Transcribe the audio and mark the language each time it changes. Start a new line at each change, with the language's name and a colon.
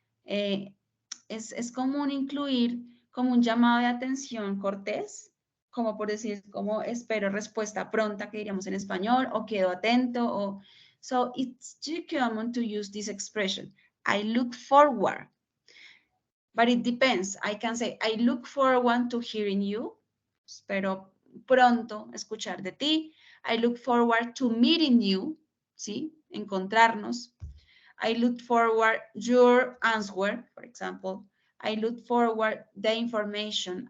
Spanish: Es común incluir como un llamado de atención cortés, como por decir, como espero respuesta pronta, que diríamos en español, o quedo atento, o...
English: So it's too common to use this expression. I look forward. But it depends. I can say, I look forward to hearing you.
Spanish: Espero pronto escuchar de ti.
English: I look forward to meeting you.
Spanish: ¿Sí? Encontrarnos.
English: I look forward your answer, for example. I look forward the information.